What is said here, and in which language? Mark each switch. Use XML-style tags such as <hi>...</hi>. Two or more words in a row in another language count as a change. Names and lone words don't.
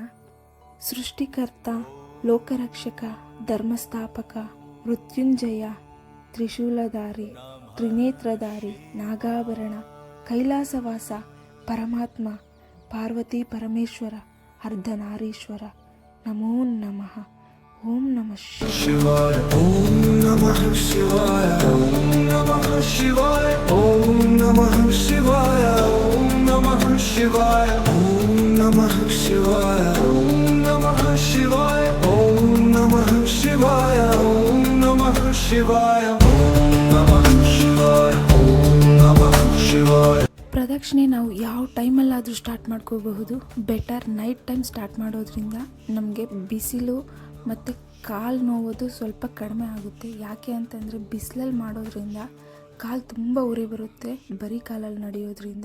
<sa>ಸೃಷ್ಟಿಕರ್ತ, ಲೋಕರಕ್ಷಕ, ಧರ್ಮಸ್ಥಾಪಕ, ಮೃತ್ಯುಂಜಯ, ತ್ರಿಶೂಲಧಾರಿ, ತ್ರಿನೇತ್ರಧಾರಿ, ನಾಗಾಭರಣ, ಕೈಲಾಸವಾಸ, ಪರಮಾತ್ಮ, ಪಾರ್ವತಿ ಪರಮೇಶ್ವರ, ಅರ್ಧನಾರೀಶ್ವರ, ನಮೋ ನಮಃ. ಓಂ ನಮಃ ಶಿವಾಯ. ಓಂ ನಮಃ ಶಿವಾಯ. ಓಂ ನಮಃ ಶಿವಾಯ. ಓಂ ನಮಃ ಶಿವಾಯ. ಓಂ ನಮಃ ಶಿವಾಯ. ಓಂ ನಮಃ ಶಿವಾಯ. ಓಂ ನಮಃ ಶಿವಾಯ. ಓಂ ನಮಃ ಶಿವಾಯ. ಓಂ ನಮಃ ಶಿವಾಯ. ಓಂ ನಮಃ ಶಿವಾಯ. ಓಂ ನಮಃ ಶಿವಾಯ.</sa> <kn>ಪ್ರದಕ್ಷಿಣೆ ನಾವು ಯಾವ ಟೈಮಲ್ಲಾದರೂ ಸ್ಟಾರ್ಟ್ ಮಾಡ್ಕೋಬಹುದು.</kn> <en>better night time</en> <kn>ಸ್ಟಾರ್ಟ್ ಮಾಡೋದ್ರಿಂದ ನಮಗೆ ಬಿಸಿಲು ಮತ್ತು ಕಾಲು ನೋವೋದು ಸ್ವಲ್ಪ ಕಡಿಮೆ ಆಗುತ್ತೆ. ಯಾಕೆ ಅಂತಂದರೆ ಬಿಸಿಲಲ್ಲಿ ಮಾಡೋದ್ರಿಂದ ಕಾಲು ತುಂಬ ಉರಿ ಬರುತ್ತೆ ಬರೀ ಕಾಲಲ್ಲಿ ನಡೆಯೋದ್ರಿಂದ.</kn>